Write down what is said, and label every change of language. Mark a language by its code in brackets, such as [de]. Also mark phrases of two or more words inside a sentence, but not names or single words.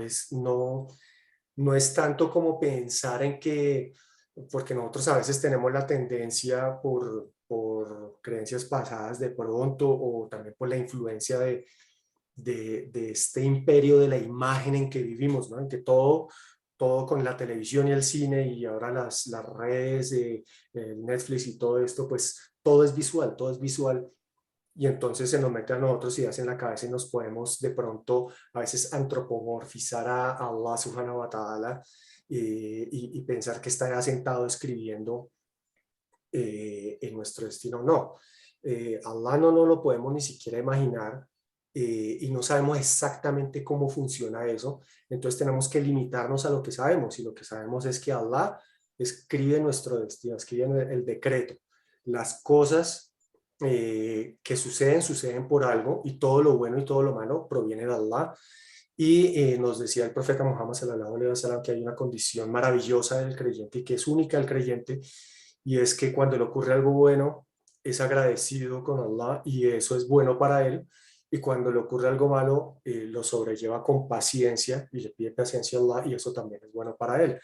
[es] no es tanto como pensar en que, porque nosotros a veces tenemos la tendencia por creencias pasadas de pronto o también por la influencia de este imperio de la imagen en que vivimos, ¿no? En que todo con la televisión y el cine y ahora las redes, Netflix y todo esto, pues todo es visual, todo es visual y entonces se nos mete a nosotros ideas en la cabeza y nos podemos de pronto a veces antropomorfizar a Allah [ar] سبحانه وتعالى [es] y pensar que está sentado escribiendo en nuestro destino, no. Allah no nos lo podemos ni siquiera imaginar y no sabemos exactamente cómo funciona eso, entonces tenemos que limitarnos a lo que sabemos y lo que sabemos es que Allah escribe nuestro destino, escribe el decreto. Las cosas que suceden por algo y todo lo bueno y todo lo malo proviene de Allah. Y nos decía el profeta Muhammad [ar] صلى الله عليه وسلم [es] que hay una condición maravillosa del creyente y que es única del creyente, y es que cuando le ocurre algo bueno es agradecido con Allah y eso es bueno para él, y cuando le ocurre algo malo lo sobrelleva con paciencia y le pide paciencia a Allah y eso también es bueno para él.